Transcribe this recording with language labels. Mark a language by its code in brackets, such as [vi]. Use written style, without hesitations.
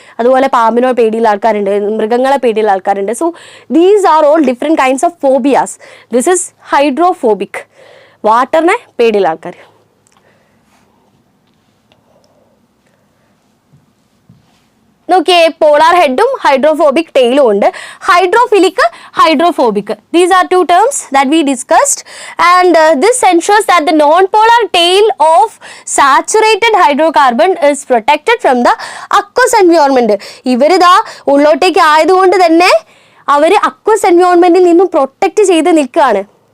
[ml] അതുപോലെ പാമ്പിനോട് പേടിയുള്ള ആൾക്കാരുണ്ട്, മൃഗങ്ങളെ പേടിയുള്ള ആൾക്കാരുണ്ട്. [en] So these are all different kinds of phobias. This is hydrophobic. [ml] വാട്ടറിനെ പേടിയുള്ള ആൾക്കാർ. നോക്കിയേ, പോളാർ ഹെഡും ഹൈഡ്രോഫോബിക് ടെയിലും ഉണ്ട്. [en] Hydrophilic, hydrophobic, these are two terms that we discussed, and this ensures that the non-polar tail of saturated hydrocarbon is protected from the aqueous environment. [ml] ഇവരിതാ ഉള്ളോട്ടേക്ക് ആയതുകൊണ്ട് തന്നെ അവർ aqueous എൻവയോൺമെന്റിൽ നിന്നും protect ചെയ്ത് നിൽക്കുകയാണ്.